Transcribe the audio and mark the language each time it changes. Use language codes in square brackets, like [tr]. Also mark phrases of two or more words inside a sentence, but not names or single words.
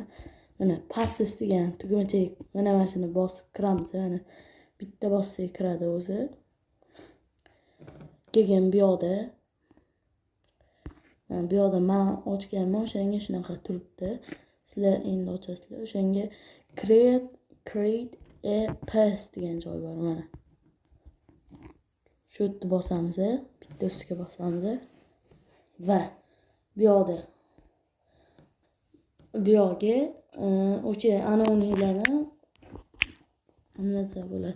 [uz] Mana passes degan tugmachaga mana shuni bosib kiramiz. Mana bitta bossak kiradi o'zi. Keyin bu yoqda men ochganman, o'shanga shunaqa turibdi. Sizlar endi ochasizlar. O'shanga [en] create a pass [uz] degan joy bor mana. Shu yerda bosamiz, bitta ustiga bosamiz va bu yoqga o'sha anonimlarni nima bo'ladi?